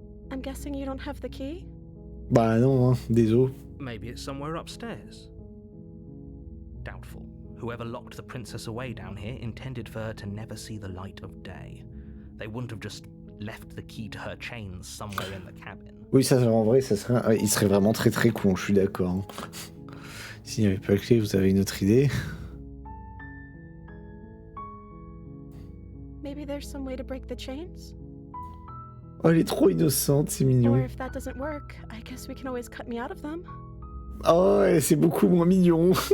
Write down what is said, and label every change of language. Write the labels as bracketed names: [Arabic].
[English] I'm guessing you don't have the key? [French] Bah non, hein, désolé. [English] Maybe it's somewhere upstairs. Doubtful. Whoever locked the princess away down here intended for her to never see the light of day. They wouldn't have just left the key to her chains somewhere in the cabin. [French] Oui, ça en vrai, il serait vraiment très très con, je suis d'accord. Hein. S'il n'y avait pas la clé, vous avez une autre idée? [English] Maybe there's some way to break the chains? [French] Oh, elle est trop innocente, c'est [English] Or [French] mignon. [English] if that doesn't work, I guess we can always cut me out of them. [French] Oh, c'est beaucoup moins mignon.